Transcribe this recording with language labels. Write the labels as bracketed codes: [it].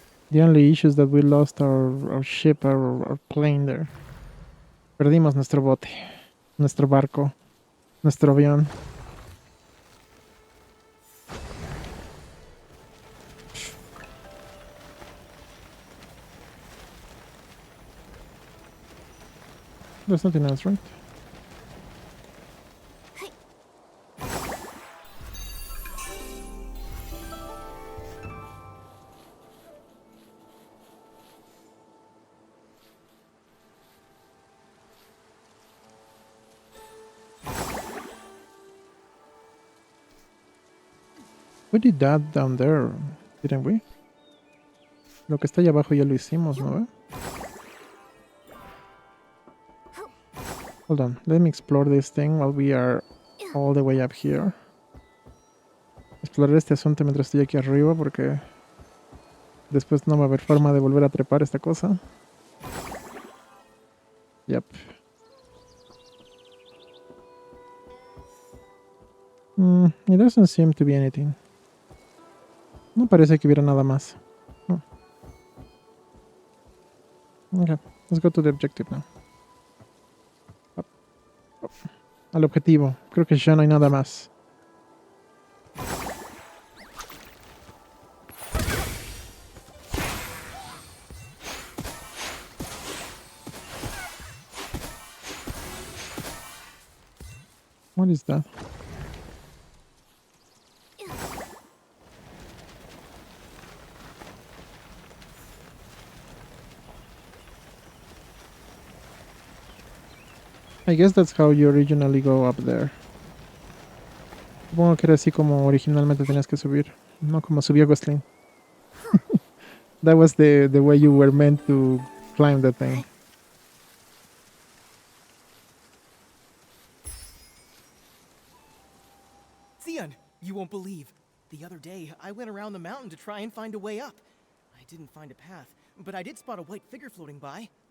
[en] The only issue is that we lost our ship, our plane there. [es] Perdimos nuestro bote, nuestro barco, nuestro avión. [en] There's nothing else, right? We did that down there, didn't we? [es] Lo que está allá abajo ya lo hicimos, ¿no? [en] Hold on, let me explore this thing while we are all the way up here. [es] Explorar este asunto mientras estoy aquí arriba porque después no va a haber forma de volver a trepar esta cosa. [en] Yep. It doesn't seem to be anything. [es] No parece que hubiera nada más. [en] Oh. Okay, let's go to the objective now. Up. Up. [es] Al objetivo. Creo que ya no hay nada más. [en] What is that? I guess that's how you originally go up there. [es] Supongo que era así como originalmente tenías que subir, no como subió Glostlyn. [en] That was the way you were meant to climb the thing. Xian, you won't believe. The other day, I went around the mountain to try and find a way up. I didn't find a path, but I did spot a white figure floating by.